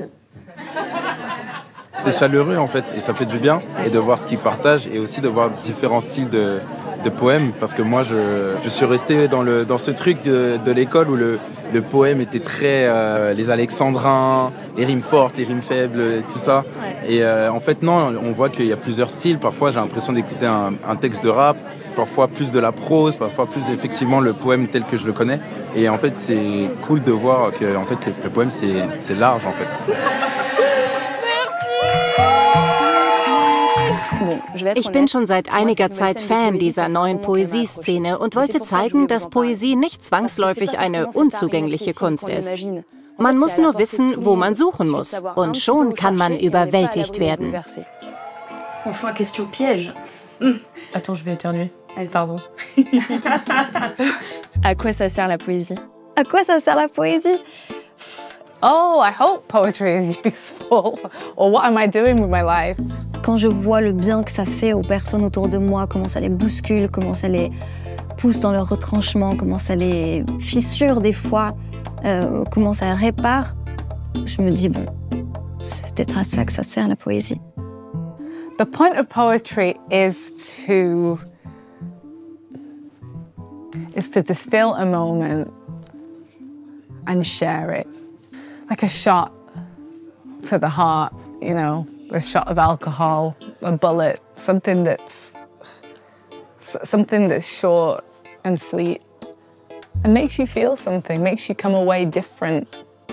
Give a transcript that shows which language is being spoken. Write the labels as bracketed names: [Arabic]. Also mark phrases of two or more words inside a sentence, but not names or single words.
[French] C'est chaleureux en fait et ça fait du bien et de voir ce qu'ils partagent et aussi de voir différents styles de poèmes parce que moi je suis resté dans ce truc de l'école où le poème était très les alexandrins, les rimes fortes, les rimes faibles, tout ça. Et en fait non, on voit qu'il y a plusieurs styles. Parfois j'ai l'impression d'écouter un texte de rap, parfois plus de la prose, parfois plus effectivement le poème tel que je le connais. Et en fait c'est cool de voir que en fait, le poème c'est large en fait. [German] Ich bin schon seit einiger Zeit Fan dieser neuen Poesieszene und wollte zeigen, dass Poesie nicht zwangsläufig eine unzugängliche Kunst ist. Man muss nur wissen, wo man suchen muss. Und schon kann man überwältigt werden. [French] Enfin, question piège. Attends, je vais éternuer. Pardon. À quoi ça sert la poésie? À quoi ça sert la poésie? [English] Oh, I hope poetry is useful. Or what am I doing with my life? [French] Quand je vois le bien que ça fait aux personnes autour de moi, comment ça les bouscule, comment ça les pousse dans leur retranchement, comment ça les fissure des fois, comment ça répare, je me dis, bon, c'est peut-être à ça que ça sert la poésie. [English] The point of poetry is to distill a moment and share it. Like a shot to the heart, you know, a shot of alcohol, a bullet, something that's short and sweet and makes you feel something, makes you come away different.